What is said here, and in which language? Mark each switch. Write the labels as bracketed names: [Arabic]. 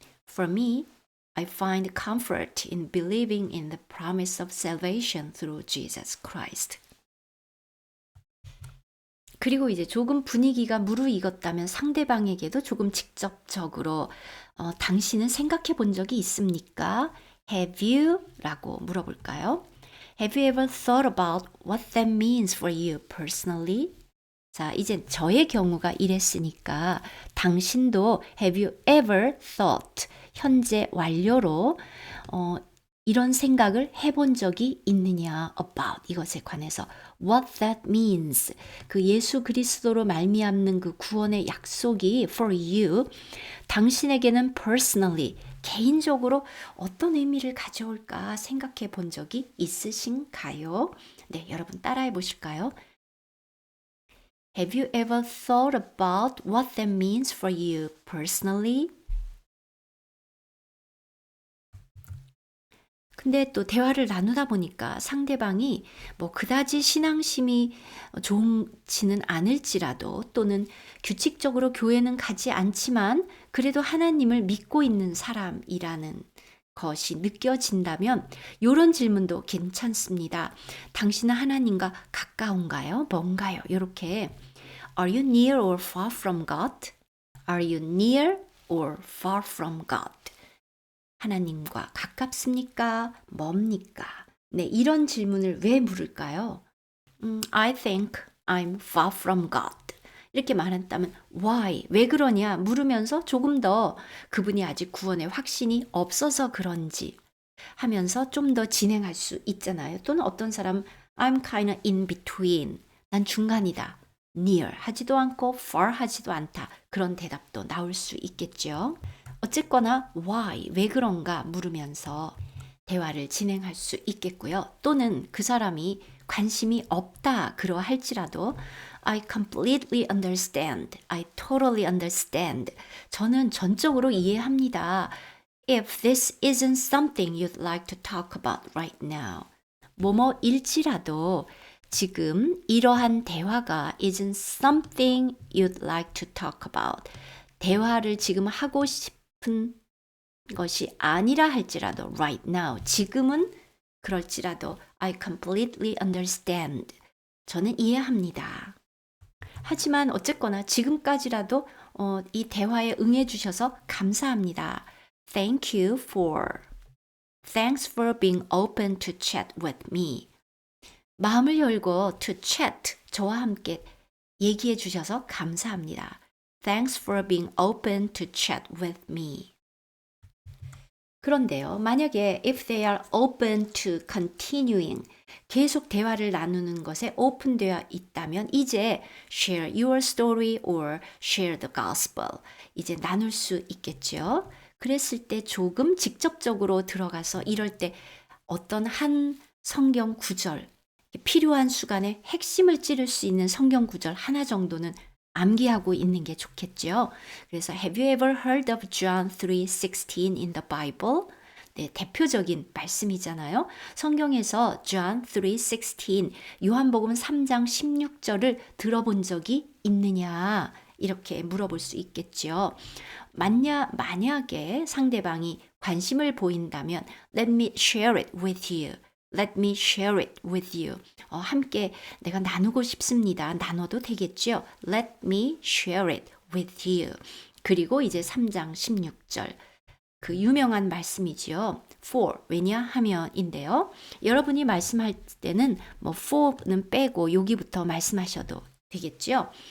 [English] For me, I find comfort in believing in the promise of salvation through Jesus Christ. [Korean] 그리고 이제 조금 분위기가 무르익었다면 상대방에게도 조금 직접적으로 당신은 생각해 본 적이 있습니까? [English] Have you? [Korean] 라고 물어볼까요? [English] Have you ever thought about what that means for you personally? [Korean] 자, 이제 저의 경우가 이랬으니까 당신도 [English] have you ever thought [Korean] 현재 완료로 이런 생각을 해본 적이 있느냐 about 이것에 관해서 [English] what that means [Korean] 그 예수 그리스도로 말미암는 그 구원의 약속이 [English] for you [Korean] 당신에게는 [English] personally [Korean] 개인적으로 어떤 의미를 가져올까 생각해 본 적이 있으신가요? 네, 여러분 따라해 보실까요? [English] Have you ever thought about what that means for you personally? [Korean] 근데 또 대화를 나누다 보니까 상대방이 뭐 그다지 신앙심이 좋지는 않을지라도 또는 규칙적으로 교회는 가지 않지만 그래도 하나님을 믿고 있는 사람이라는 것이 느껴진다면 이런 질문도 괜찮습니다. 당신은 하나님과 가까운가요? 뭔가요? 이렇게 [English] Are you near or far from God? Are you near or far from God? [Korean] 하나님과 가깝습니까? 뭡니까? 네, 이런 질문을 왜 물을까요? [English] I think I'm far from God. [Korean] 이렇게 말한다면 [English] why? [Korean] 왜 그러냐? 물으면서 조금 더 그분이 아직 구원의 확신이 없어서 그런지 하면서 좀 더 진행할 수 있잖아요. 또는 어떤 사람 [English] I'm kind of in between. [Korean] 난 중간이다. near 하지도 않고 far 하지도 않다. 그런 대답도 나올 수 있겠죠. 어쨌거나 why, 왜 그런가 물으면서 대화를 진행할 수 있겠고요. 또는 그 사람이 관심이 없다 그러할지라도 [English] I completely understand. I totally understand. [Korean] 저는 전적으로 이해합니다. [English] If this isn't something you'd like to talk about right now. [Korean] 뭐뭐일지라도 지금 이러한 대화가 [English] isn't something you'd like to talk about. [Korean] 대화를 지금 하고 싶은 것이 아니라 할지라도 [English] right now, [Korean] 지금은 그럴지라도 [English] I completely understand. [Korean] 저는 이해합니다. 하지만 어쨌거나 지금까지라도 이 대화에 응해 주셔서 감사합니다. [English] Thank you for. Thanks for being open to chat with me. [Korean] 마음을 열고 [English] to chat, [Korean] 저와 함께 얘기해 주셔서 감사합니다. [English] Thanks for being open to chat with me. [Korean] 그런데요, 만약에 [English] if they are open to continuing, [Korean] 계속 대화를 나누는 것에 오픈되어 있다면 이제 [English] share your story or share the gospel, [Korean] 이제 나눌 수 있겠죠. 그랬을 때 조금 직접적으로 들어가서 이럴 때 어떤 한 성경 구절, 필요한 순간에 핵심을 찌를 수 있는 성경 구절 하나 정도는 암기하고 있는 게 좋겠죠. 그래서 [English] Have you ever heard of John 3:16 in the Bible? [Korean] 네, 대표적인 말씀이잖아요. 성경에서 John 3:16, 요한복음 3장 16절을 들어본 적이 있느냐? 이렇게 물어볼 수 있겠죠. 만약에 상대방이 관심을 보인다면 [English] Let me share it with you. Let me share it with you. [Korean] 함께 내가 나누고 싶습니다. 나눠도 되겠죠? [English] Let me share it with you. [Korean] 그리고 이제 3장 16절. 그 유명한 말씀이지요. for 왜냐하면인데요. 여러분이 말씀할 때는 뭐 for는 빼고 여기부터 말씀하셔도 되겠죠.